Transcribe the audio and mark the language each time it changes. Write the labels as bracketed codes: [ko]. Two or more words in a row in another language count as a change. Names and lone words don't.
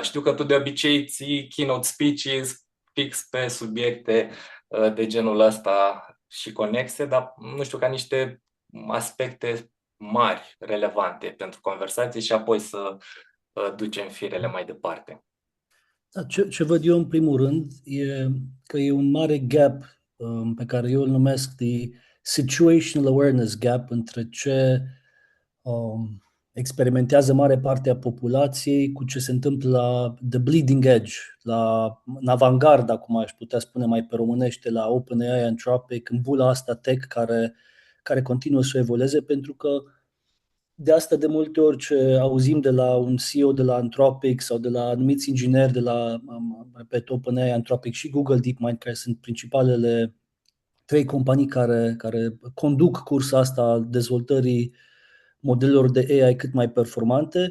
[ro] Știu că tu de obicei ții [en] keynote speeches [ro] fix pe subiecte de genul ăsta și conexe, dar nu știu, ca niște aspecte mari, relevante pentru conversație și apoi să ducem firele mai departe. Da, ce văd eu în primul rând e că e un mare gap pe care eu îl numesc de [en] situational awareness gap [ro] între ce experimentează mare parte a populației cu ce se întâmplă la [en] the bleeding edge, [ro] în avangarda, cum aș putea spune mai pe românește, la OpenAI, Anthropic, în bula asta tech care continuă să evolueze, pentru că de asta de multe ori ce auzim de la un CEO de la Anthropic sau de la anumiți ingineri de la, repet, OpenAI, Anthropic și Google DeepMind, care sunt principalele trei companii care conduc cursa asta al dezvoltării modelelor de AI cât mai performante.